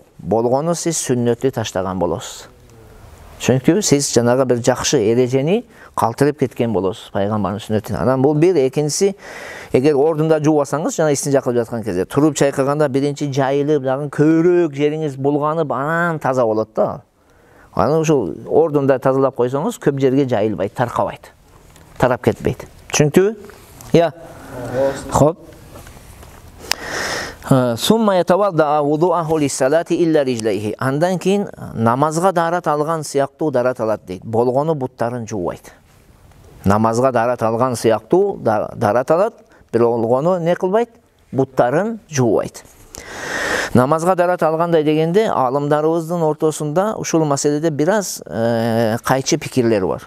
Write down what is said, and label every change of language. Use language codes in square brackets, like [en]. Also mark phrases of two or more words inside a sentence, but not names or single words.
[ky] Болгону сиз сүннөттү таштаган болосуз. Чүнкү сиз жанагы бир жакшы эрежени калтырып кеткен болосуз, пайгамбардын сүннөтүн. Анан бул бир, экинчиси, эгер ордунда жуубасаңыз, жана истинжа кылып жаткан кезде, туруп чайкаганда биринчи жайылып, дагы көбүрөөк жериңиз булганып, анан таза болот да. Анан ушул ордунда тазалап койсоңуз, көп жерге жайылбайт, таркабайт. Тарап кетпейт. Түшүнүктүбү? Я. Хоп. [ar] ثم يتوضأ وضوءه للصلاة إلا رجليه. [ky] Андан кийин намазга дарат алган сыяктуу дарат алат дейт. Болгону буттарын жуубайт. Намазга дарат алган сыяктуу дарат алат, болгону не кылбайт? Буттарын жуубайт. Намазга дарат алгандай дегенде, алымдарыбыздын ортосунда ушул маселеде бир аз кайчы пикирлер бар.